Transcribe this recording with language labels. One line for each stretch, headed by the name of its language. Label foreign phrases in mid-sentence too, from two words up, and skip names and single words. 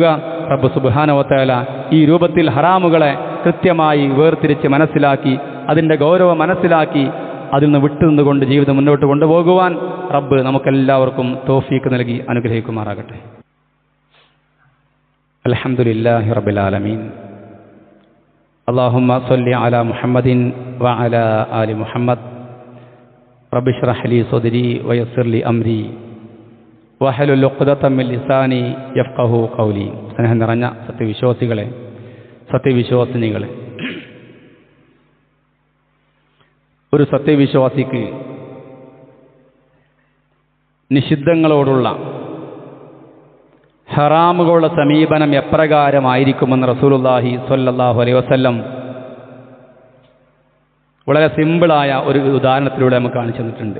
Malayalam: റബ്ബ്
Arabic: سبحانه وتعالى
Malayalam: ഈ രൂപത്തിൽ ഹറാമുകളെ കൃത്യമായി വേർതിരിച്ച് മനസ്സിലാക്കി അതിൻ്റെ ഗൗരവം മനസ്സിലാക്കി അതിൽ നിന്ന് വിട്ടുനിന്നുകൊണ്ട് ജീവിതം മുന്നോട്ട് കൊണ്ടുപോകുവാൻ റബ്ബ് നമുക്കെല്ലാവർക്കും തൗഫീഖ് നൽകി അനുഗ്രഹിക്കുമാറാകട്ടെ.
Arabic: الحمد لله رب العالمين. اللهم صل على محمد وعلى آل محمد رب اشرح لي صدري ويسر لي أمري واحلل عقدة من لساني يفقهوا قولي.
Malayalam: സ്നേഹം നിറഞ്ഞ സത്യവിശ്വാസികളെ, സത്യവിശ്വാസിനികളെ, ഒരു സത്യവിശ്വാസിക്ക് നിഷിദ്ധങ്ങളോടുള്ള ഹറാമുകളുടെ സമീപനം എപ്രകാരമായിരിക്കുമെന്ന് റസൂലുള്ളാഹി
Arabic: صلى الله عليه وسلم
Malayalam: വളരെ സിമ്പിളായ ഒരു ഉദാഹരണത്തിലൂടെ നമുക്ക് കാണിച്ചു തന്നിട്ടുണ്ട്.